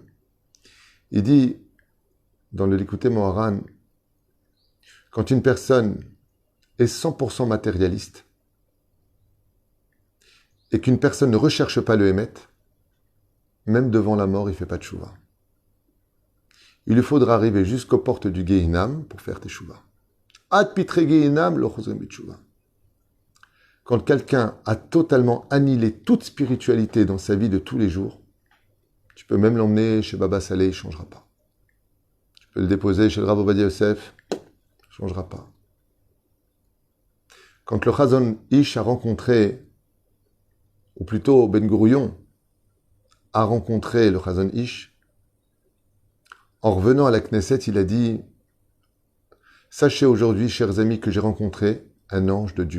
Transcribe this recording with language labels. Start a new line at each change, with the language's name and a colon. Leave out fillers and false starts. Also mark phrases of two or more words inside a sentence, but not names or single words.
French: Il dit, dans le Likutei Moharan, quand une personne est 100% matérialiste et qu'une personne ne recherche pas le Hémet, même devant la mort, il ne fait pas de tchouva. Il lui faudra arriver jusqu'aux portes du Gehinam pour faire teshuva.
Hebrew: עד פתחי גיהנום לא חוזרים בתשובה.
French: Quand quelqu'un a totalement annihilé toute spiritualité dans sa vie de tous les jours, tu peux même l'emmener chez Baba Saleh, il ne changera pas. Tu peux le déposer chez le Rav Ovadia Yosef, il ne changera pas. Quand le Chazon Ish a rencontré, ou plutôt Ben Gurion a rencontré le Chazon Ish, en revenant à la Knesset, il a dit « Sachez aujourd'hui, chers amis, que j'ai rencontré un ange de Dieu.